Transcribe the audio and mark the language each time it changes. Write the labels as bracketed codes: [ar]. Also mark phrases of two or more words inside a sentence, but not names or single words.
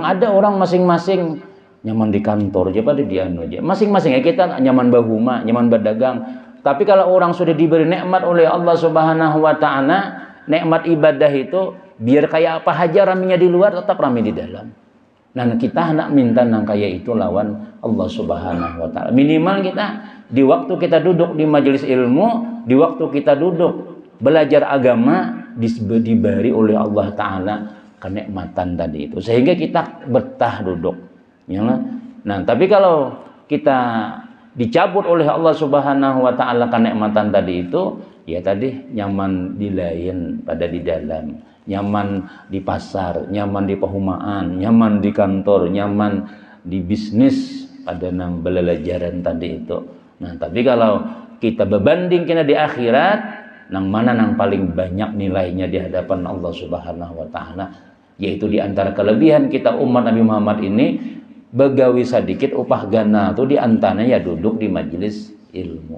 [bjn] Ada orang masing-masing nyaman di kantor aja pada dianu aja. Masing-masing ya kita nyaman bahuma, nyaman berdagang. Tapi kalau orang sudah diberi nikmat oleh [ar] الله سبحانه وتعالى, [bjn] nikmat ibadah itu biar kayak apa aja raminya di luar tetap rami di dalam. Nah, kita hendak minta nang kaya itu lawan [ar] الله سبحانه وتعالى. [id] Minimal kita di waktu kita duduk di majelis ilmu, di waktu kita duduk belajar agama diberi oleh [ar] الله تعالى [id] kenikmatan tadi itu sehingga kita betah duduk ya. [bjn] Nah, tapi kalau kita dicabut oleh [ar] الله سبحانه وتعالى [bjn] kenikmatan tadi itu, ya tadi nyaman di lain pada di dalam, nyaman di pasar, nyaman di perumahan, nyaman di kantor, nyaman di bisnis pada nang belelajaran tadi itu. Nah, tapi kalau kita berbandingkan di akhirat, nang mana nang paling banyak nilainya di hadapan [ar] الله سبحانه وتعالى, [bjn] yaitu di antara kelebihan kita umat Nabi Muhammad ini begawi sedikit upah gana tuh di antaranya ya duduk di majelis ilmu.